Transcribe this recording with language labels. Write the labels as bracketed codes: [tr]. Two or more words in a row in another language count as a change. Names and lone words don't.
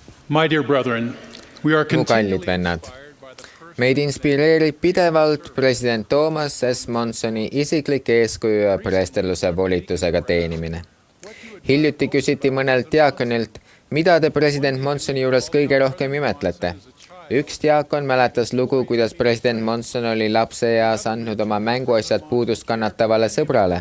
[en] My dear brethren, we are [et] mu kallid [en] continually [et] vennad, [en] inspired by the personal [et] meid inspireerib pidevalt president Thomas S. Monsoni isiklik eeskuju ja preestelluse volitusega teenimine. Hiljuti küsiti mõnelt diakonilt, mida te president Monsoni juures kõige rohkem imetlete. Üks diakon mäletas lugu, kuidas president Monson oli lapseeas andnud oma mänguasjad puudust kannatavale sõbrale.